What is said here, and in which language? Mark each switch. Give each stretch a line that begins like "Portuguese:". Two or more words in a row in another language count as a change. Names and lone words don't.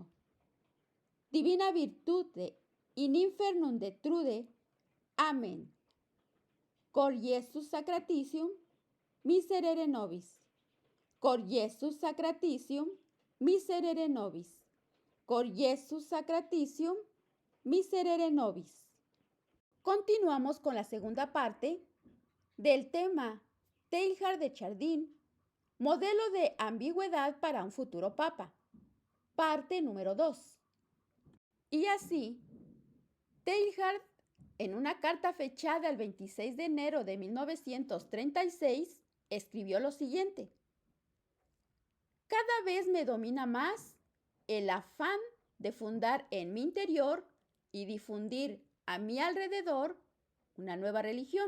Latin: Divina virtute in infernum detrude. Amén. Cor Iesus sacratitium, miserere nobis. Cor Iesus sacratitium, miserere nobis. Cor Iesus sacratitium, miserere nobis.
Spanish: Continuamos con la segunda parte del tema Teilhard de Chardin, modelo de ambigüedad para un futuro papa, parte número 2. Y así, Teilhard, en una carta fechada el 26 de enero de 1936, escribió lo siguiente: cada vez me domina más el afán de fundar en mi interior y difundir a mi alrededor una nueva religión.